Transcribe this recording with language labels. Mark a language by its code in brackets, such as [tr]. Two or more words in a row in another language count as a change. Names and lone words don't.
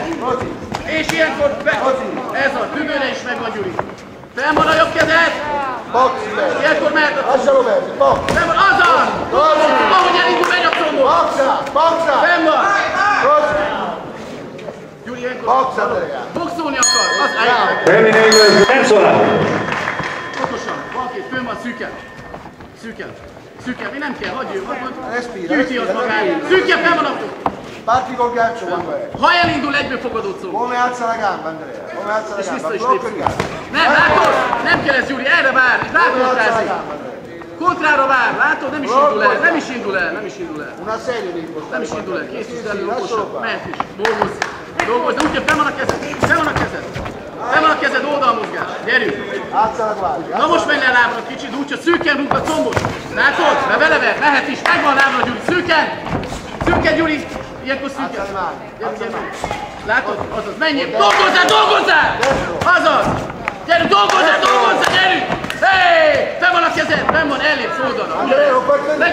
[hu] És ilyenkor ez a tüdőre is megvan, Gyuri! Fenn van a jobb kezed! Ilyenkor mehet a combos! Fenn van, azaz! Ahogy elindul, megy a combos! Fenn van! Gyuri, ilyenkor boxolni akar! [it] Termina il terzo round. [hu] Okosan, van két, fönn van, szűken! Mi nem kell, hagyj ő, gyűjti az magát! Szűken, fenn van a fog! [it] Parti col gancio quando è. [hu] Ha elindul, egyből fogadó combos! [it] Come alza la gamba, Andrea? Come alza la [hu] És [it] gamba? [hu] vissza is [it] Blocca il [hu] lépsz. [it] gancio. [hu] Nem, látod? Nem kell ez, Gyuri, erre vár! Itt rákontrázik! Kontrára vár, látod? Nem is indul el! [it] Una serie di [hu] Nem is indul el, készítsd elő, okosan, mehet is, dolgozz, de úgy, hogy fenn van a kezed, oldalmozgás, gyerünk! [it] Alza la guardia. [hu] Na most menj le lábra kicsit, úgy, hogy szűken rúg a combos, látod? Mert belever, mehet is, megvan lábra, Gyuri, szűken, Gyuri, ilyenkor szűken. Gyerünk. Látod? Azaz, menjél, dolgozzál! Azaz! Gyerünk, dolgozzál, gyerünk! Fenn van a kezed, fenn van, ellépsz oldalra.